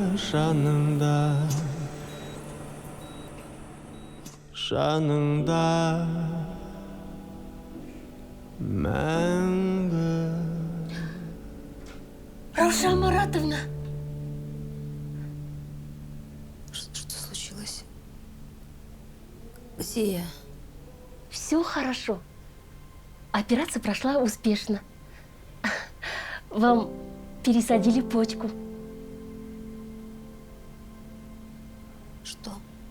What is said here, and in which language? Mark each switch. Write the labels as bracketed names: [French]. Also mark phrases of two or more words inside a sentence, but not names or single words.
[Kazakh] жаныңда жаныңда мәңгі. Раушан Маратовна! [Russian] Что случилось? Где я? Все хорошо. Операция прошла успешно. Вам пересадили почку. Что?